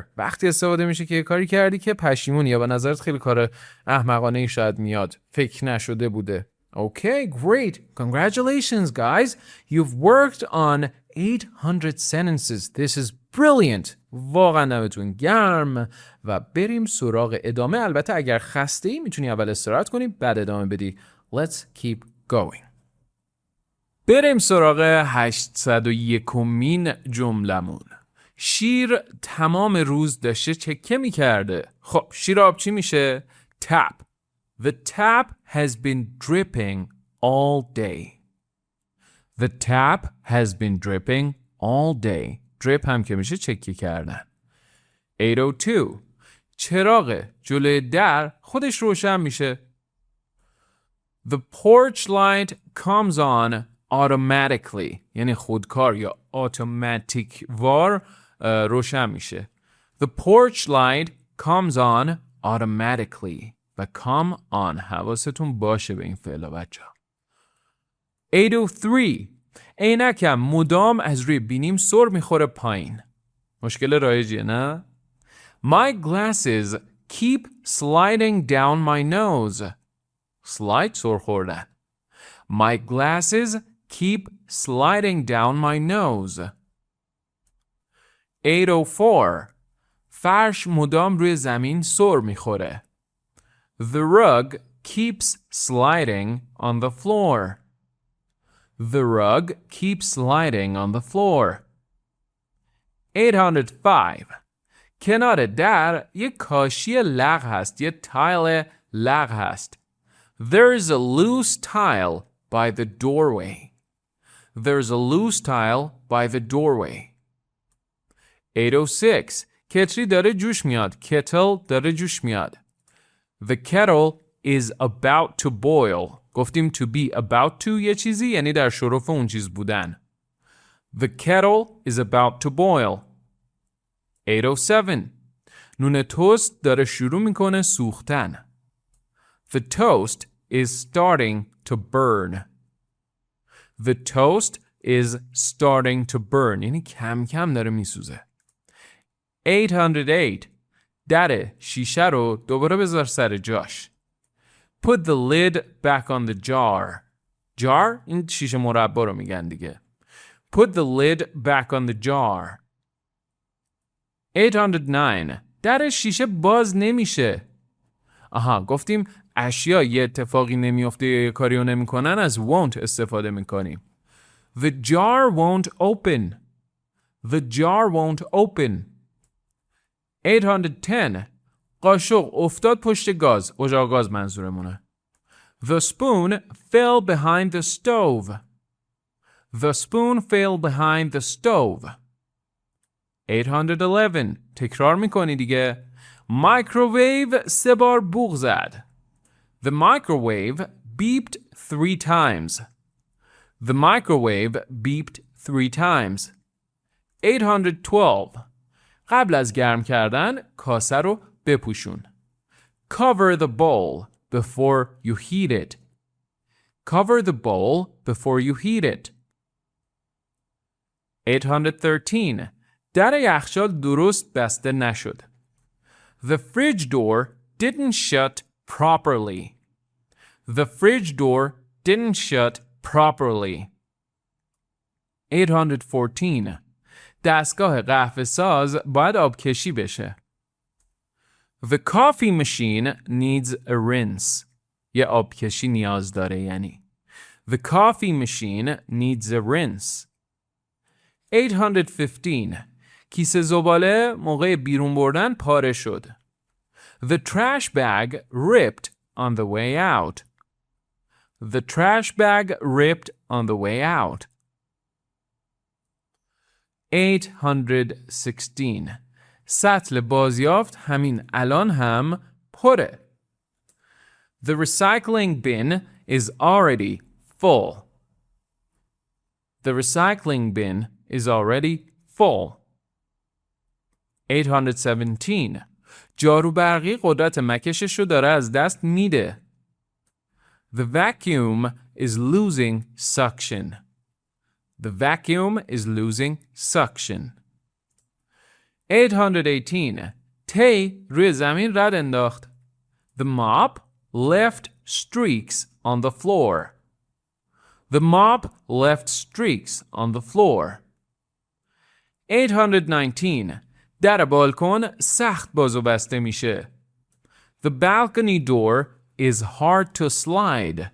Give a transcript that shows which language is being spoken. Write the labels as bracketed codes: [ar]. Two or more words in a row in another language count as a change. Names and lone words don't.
[fa] وقتی استفاده میشه که یه کاری کردی که پشیمونی یا به نظرت خیلی کار احمقانه ای شاید میاد، فکر نشده بوده. [en] Okay, great. Congratulations, guys. You've worked on 800 sentences. This is brilliant. [fa] واقعا دمتون گرم. و بریم سراغ ادامه. البته اگر خسته ای میتونی اول استراحت کنی بعد ادامه بدی. [en] Let's keep going. [fa] بریم سراغ 801مین جملمون. شیر تمام روز داشته چکه میکرده. خب شیر آب چی میشه؟ tap. [en] The tap has been dripping all day. The tap has been dripping all day. [fa] drip هم که میشه چکه کردن. 802. چراغ جلوی در خودش روشن میشه. [en] The porch light comes on automatically. [fa] یعنی خودکار یا automatic وار روشن میشه. [en] The porch light comes on automatically. [fa] و [en] come on [fa] حواستون باشه به این فعلا بچه ها. 803. عینکم مدام از روی بینیم سر میخوره پایین. مشکل رایجیه نه؟ [en] My glasses keep sliding down my nose. [fa] Slide سر خوردن. [en] My glasses keep sliding down my nose. [fa] 804. فرش مدام روی زمین سر میخوره. [en] The rug keeps sliding on the floor. The rug keeps sliding on the floor. [fa] 805. کنار در یک کاشی لق هست. یک تایل لق هست. [en] There's a loose tile by the doorway. There's a loose tile by the doorway. [fa] 806. کتری داره جوش میاد. kettle داره جوش میاد. [en] The kettle is about to boil. [fa] گفتیم [en] to be about to [fa] یه چیزی یعنی در شرف اون چیز بودن. [en] The kettle is about to boil. [fa] 807. نون توست داره شروع میکنه سوختن. [en] The toast is starting to burn. The toast is starting to burn. [fa] یعنی کم کم داره میسوزه. 808. در شیشه رو دوباره بذار سر جاش. [en] Put the lid back on the jar. [fa] Jar این شیشه مربا رو میگن دیگه. [en] Put the lid back on the jar. [fa] 809. در شیشه باز نمیشه. آها گفتیم اشیا یه اتفاقی نمیفته یا یه کاری رو نمیکنن از won't استفاده میکنیم. [en] The jar won't open. The jar won't open. [fa] 810. قاشق افتاد پشت گاز. اجاق گاز منظورمونه. [en] The spoon fell behind the stove. The spoon fell behind the stove. [fa] 811. تکرار میکنی دیگه. Microwave 3 بار بوق زد. [en] The microwave beeped 3 times. The microwave beeped 3 times. [fa] 812. قبل از گرم کردن کاسه رو بپوشون. [en] Cover the bowl before you heat it. Cover the bowl before you heat it. [fa] 813. در یخچال درست بسته نشد. [en] The fridge door didn't shut properly. The fridge door didn't shut properly. [fa] 814. دستگاه قهوه ساز باید آبکشی بشه. [en] The coffee machine needs a rinse. [fa] یه آبکشی نیاز داره یعنی. [en] The coffee machine needs a rinse. [fa] 815. کیسه زباله موقع بیرون بردن پاره شد. [en] The trash bag ripped on the way out. The trash bag ripped on the way out. [fa] 816. سطل بازیافت همین الان هم پره. [en] The recycling bin is already full. The recycling bin is already full. [fa] 817. جارو برقی قدرت مکشش رو داره از دست میده. [en] The vacuum is losing suction. The vacuum is losing suction. [fa] 818. تی روی زمین رد انداخت. [en] The mop left streaks on the floor. The mop left streaks on the floor. [fa] 819. در بالکن سخت باز و بسته میشه. [en] The balcony door is hard to slide.